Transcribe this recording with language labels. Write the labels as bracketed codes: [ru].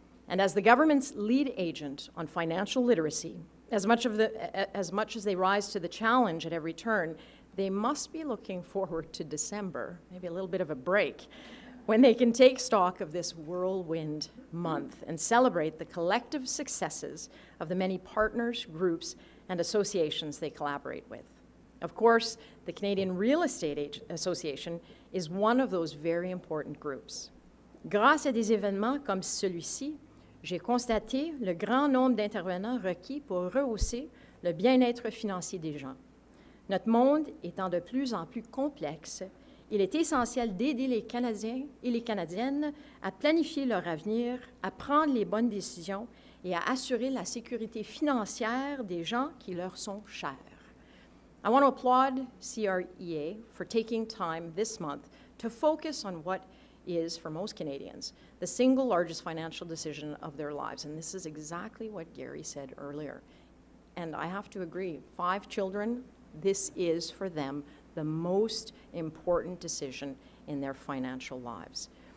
[en] And as the government's lead agent on financial literacy, as much as they rise to the challenge at every turn, they must be looking forward to December, maybe a little bit of a break, when they can take stock of this whirlwind month and celebrate the collective successes of the many partners, groups, and associations they collaborate with. Of course, the Canadian Real Estate Association is one of those very important groups. [fr] Grâce à des événements comme celui-ci, j'ai constaté le grand nombre d'intervenants requis pour rehausser le bien-être financier des gens. Notre monde étant de plus en plus complexe, il est essentiel d'aider les Canadiens et les Canadiennes à planifier leur avenir, à prendre les bonnes décisions et à assurer la sécurité financière des gens qui leur sont chers. [en] I want to applaud CREA for taking time this month to focus on what is, for most Canadians, the single largest financial decision of their lives. And this is exactly what Gary said earlier. And I have to agree, 5 children, this is for them the most important decision in their financial lives.